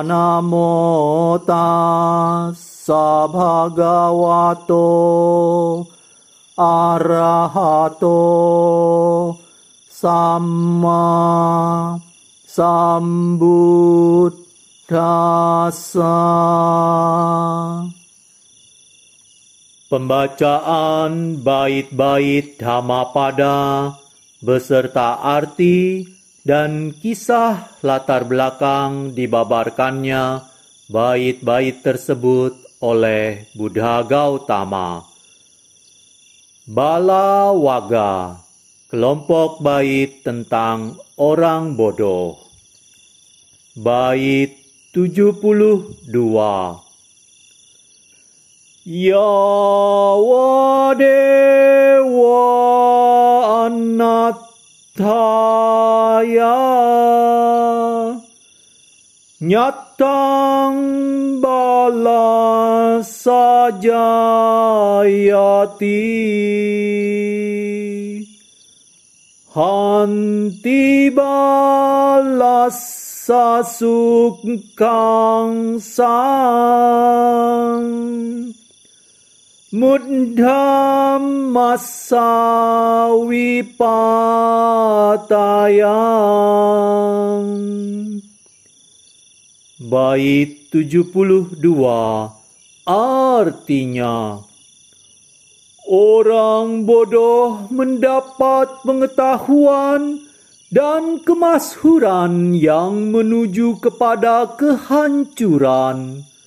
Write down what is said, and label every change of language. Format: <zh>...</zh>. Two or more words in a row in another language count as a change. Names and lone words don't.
<pi>Namo tassa bhagavato arahato samma sambuddhassa.</pi> <id>Pembacaan bait-bait Dhammapada beserta arti dan kisah latar belakang dibabarkannya bait-bait tersebut oleh Buddha Gautama. Bala Waga, kelompok bait tentang orang bodoh. Bait 72.</id> <pi>Yawa dewa anattaya nyatang bala sajayati hanti balas sasukang sang Muddham massa wipatayang.</pi> <id>Bait 72 artinya, orang bodoh mendapat pengetahuan dan kemasyhuran yang menuju kepada kehancuran.</id>